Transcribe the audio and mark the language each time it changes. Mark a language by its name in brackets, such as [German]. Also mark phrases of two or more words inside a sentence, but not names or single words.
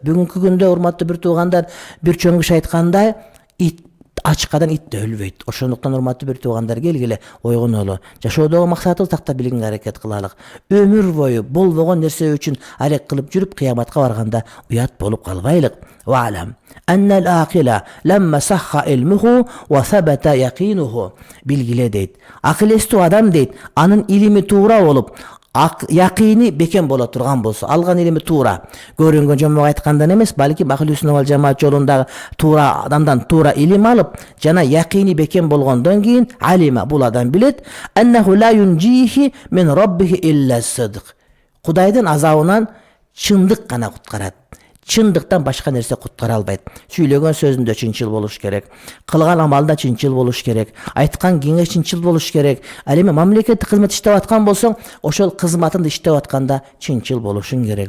[Kyrgyz] Бүгүнкү күндө, урматтуу бир туугандар, бир чоң киши айткандай, ит ачкадан ит өлбөйт. Ошондуктан, урматтуу бир туугандар, келгиле ойгонолу. Жашоодогу максатыбызды тактап билгенге аракет кылалык. Өмүр бою болбогон нерсе үчүн арек кылып жүрүп, кыяматка барганда уят болуп калбайлык. [Arabic] واعلم أن العاقل لما صح علمه وثبت يقينه. [Kyrgyz] Билгиле дейт. Акыл эстүү адам дейт, анын илими туура болуп, якыйны бекем боло турган болсо, алган илими туура, көрүнгөн жомок айткандан эмес, балким [Arabic] أهل السنة والجماعة [Kyrgyz] жолундагы туура адамдан туура илим алып, жана якыйны бекем болгондон кийин алима, бул адам билет, [Arabic] أنه لا ينجيه من ربه إلا الصدق. [Kyrgyz] Кудайдын азабынан чындык гана куткарат. чындыктан башка нерсе куткара албайт. Сүйлөгөн сөзүндө чынчыл болуш керек, кылган амалда чынчыл болуш керек, айткан кеңеш чынчыл болуш керек. Ал эми мамлекеттик кызмат иштеп аткан болсоң, ошол кызматыңды иштеп атканда чынчыл болушуң керек.